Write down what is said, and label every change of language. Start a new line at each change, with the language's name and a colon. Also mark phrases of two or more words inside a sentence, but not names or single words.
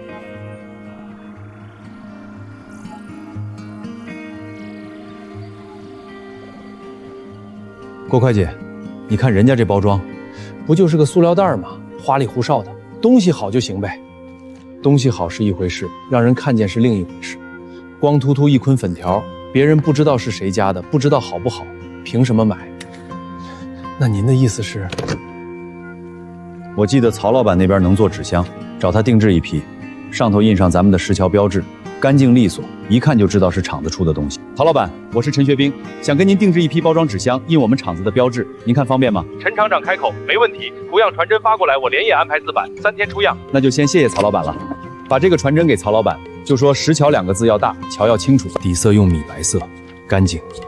Chinese: 郭會計，你看人家這包裝，不就是個塑料袋嗎？花裡胡哨的，東西好就行唄。東西好是一回事，讓人看見是另一回事。光禿禿一捆粉條，別人不知道是誰家的，不知道好不好，憑什麼買？那您的意思是？我記得曹老板那邊能做紙箱，找他定制一批，上頭印上咱們的石橋標誌，乾淨利索，一看就知道是廠子出的東西。曹老板，我是陳学兵，想跟您定制一批包裝紙箱，印我們廠子的標誌，您看方便嗎？陳廠長開口，沒問題，圖樣傳真發過來，我連夜安排4版，3天出樣。那就先謝謝曹老板了，把這個傳真給曹老板，就說石橋2個字要大，橋要清楚，底色用米白色，乾淨。